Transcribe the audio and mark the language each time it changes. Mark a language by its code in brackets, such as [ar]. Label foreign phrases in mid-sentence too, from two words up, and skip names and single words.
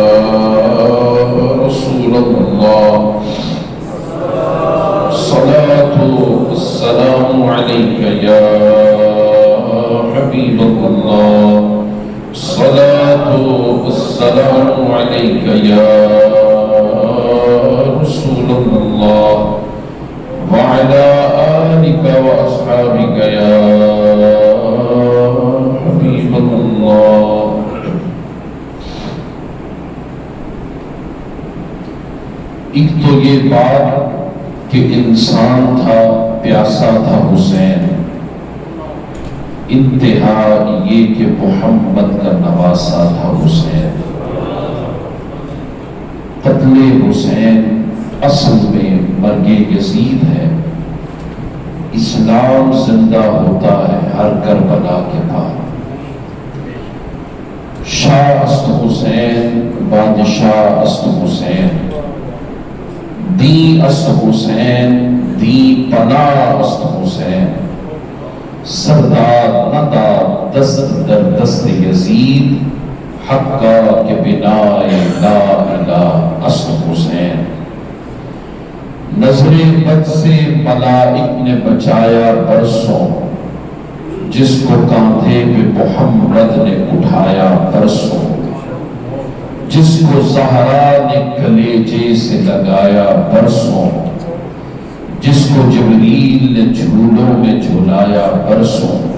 [ar] رسول الله الصلاة والسلام عليك يا حبيب الله الصلاة والسلام عليك يا رسول الله وعلى آلك وأصحابك يا حبيب الله [ur] ایک تو یہ بات کہ انسان تھا پیاسا تھا حسین، انتہا یہ کہ محمد کا نواسا تھا حسین۔ قتل حسین اصل میں مرگ یزید ہے۔ اسلام زندہ ہوتا ہے ہر کربلا [fa] شاہ است حسین بادشاہ است حسین دی است حسین دی پناہ است حسین سردار ندا دست در دست یزید حقا کے بنا [ar] لا الہ [fa] است حسین [ur] نظر بد سے ملائک نے بچایا برسوں جس کو کاندھے پہ محمد نے اٹھایا برسوں جس کو زہرا نے کلیجے سے لگایا برسوں جس کو جبریل نے جھولوں میں جھولایا برسوں